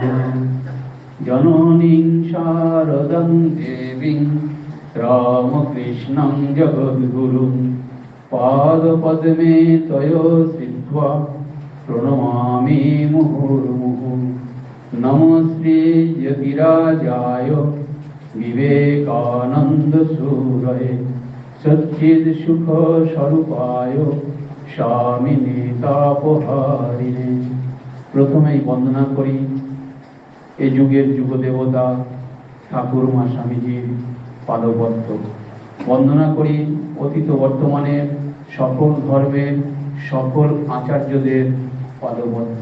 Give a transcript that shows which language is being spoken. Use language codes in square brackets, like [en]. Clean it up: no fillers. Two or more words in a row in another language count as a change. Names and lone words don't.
[sa] जननीं शारदं देवीं रामकृष्णं जगद्गुरुं पादपद्मे त्वया स्थित्वा प्रणमामि मुहुर्मुहुः। नमस्ते यतिराजाय विवेकानन्दसूरये सच्चिदसुखस्वरूपाय स्वामिने तापहारिणे। [bn] प्रथमेই বন্দনা করি এই যুগের যুগদেবতা ঠাকুরমা স্বামীজির পাদপদ্ম। বন্দনা করি অতীত বর্তমানের সকল ধর্মের সকল আচার্যদের পাদপদ্ম।